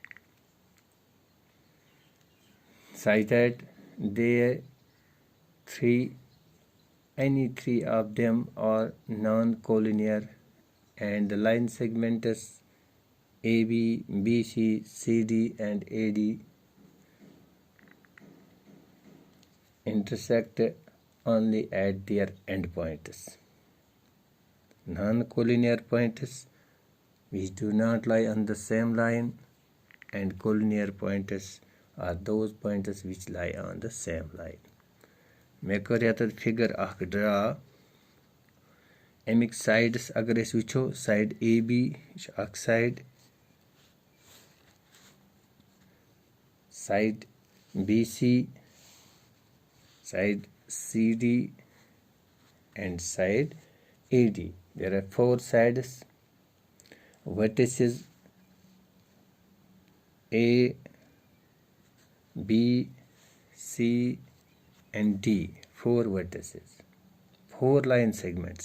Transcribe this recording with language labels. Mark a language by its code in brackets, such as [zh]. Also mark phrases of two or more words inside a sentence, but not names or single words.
[en] such that any three of them are non-collinear, and the line segments AB, BC, CD and AD intersect only at their endpoints. Non-collinear points which do not lie on the same line, and collinear points are those points which lie on the same line. [ks] मैं कर यत फिगर अख ड्रा। अमिक साइड्स अगर अस वुचो, [en] side A B अख side, side B C, side C D and side AD. There are 4 sides, vertices A, B, C and D, 4 vertices, 4 line segments.